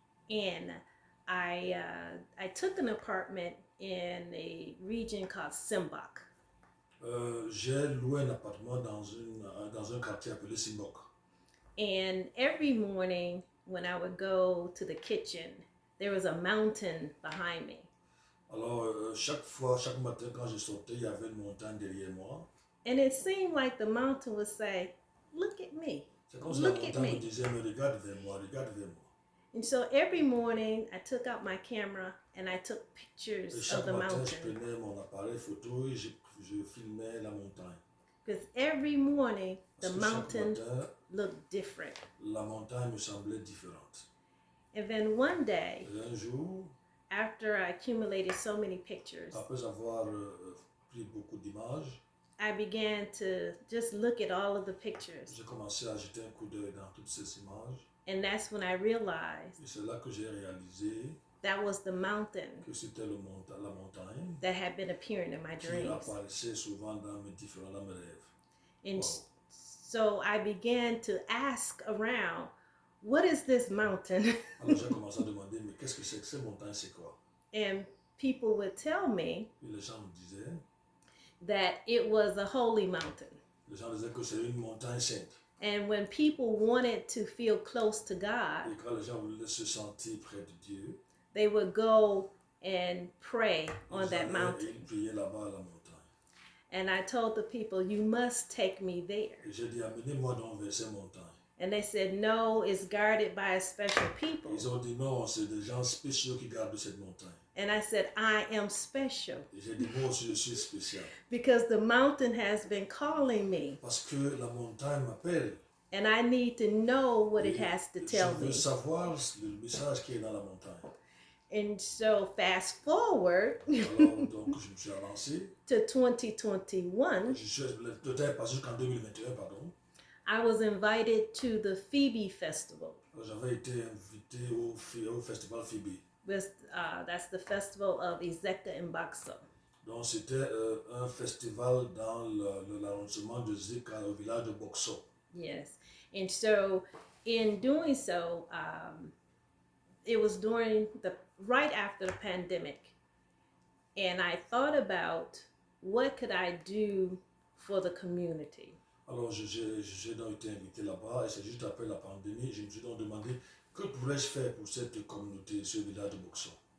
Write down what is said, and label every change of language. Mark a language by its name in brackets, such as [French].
[English] And I took an apartment in a region called Simbok. [French] J'ai loué un appartement dans un quartier appelé Simbok. [English] And every morning when I would go to the kitchen, there was a mountain behind me. [French] Alors, chaque matin, quand je sortais, il y avait une montagne derrière moi. [English] And it seemed like the mountain would say, look at me. [French] C'est comme si la montagne me disait, mais regarde vers moi, regarde vers moi. [English] And so every morning I took out my camera and I took pictures of the mountain. [French] Je prenais mon appareil photo et je filmais la montagne. [English] Because every morning the mountain looked different. [French] La montagne me semblait différente. [English] And then one day, [French] un jour, [English] after I accumulated so many pictures, [French] après avoir pris beaucoup d'images, [English] I began to just look at all of the pictures. [French] J'ai commencé à jeter un coup d'œil dans toutes ces images. [English] And that's when I realized [French] Et c'est là que j'ai réalisé [English] that was the mountain [French] que c'était la montagne [English] that had been appearing in my [French] qui [English] dreams. [French] apparaissait souvent dans mes rêves. [English] And so I began to ask around, what is this mountain? [French] Alors j'ai commencé à demander, mais qu'est-ce que c'est que ces montagnes, c'est quoi? [English] And people would tell me [French] Et les gens me disaient [English] that it was a holy mountain. [French] Les gens disaient que c'est une montagne sainte. [English] And when people wanted to feel close to God, [French] et quand les gens voulaient se sentir près de Dieu, [English] they would go and pray on that mountain. [French] Ils priaient là-bas à la montagne. [English] And I told the people, you must take me there. [French] Et j'ai dit, amenez-moi donc vers ces montagnes. [English] And they said, no, it's guarded by a special people. [French] Ils ont dit, non, c'est des gens spéciaux qui gardent cette montagne. [English] And I said, I am special. [French] Et j'ai dit, moi aussi, je suis spécial. [English] Because the mountain has been calling me. [French] Parce que la montagne m'appelle. [English] And I need to know what it has to tell me. [French] Je veux savoir le message qui est dans la montagne. [English] And so fast forward [French] Alors, donc, je me suis avancé. [English] to 2021. [French] Le temps est passé jusqu'en 2021, pardon. [English] I was invited to the Phoebe Festival. [French] J'avais été invité au festival Phoebe. [English] That's the festival of Yebga and Bakso. [French] Donc c'était un festival dans l'arrondissement de Zika au village de Bokso. [English] Yes, and so in doing so, it was right after the pandemic, and I thought about what could I do for the community. [French] Alors j'ai donc été invité là-bas et c'est juste après la pandémie, je me suis donc demandé que pourrais-je faire pour cette communauté, ce village de Bokso.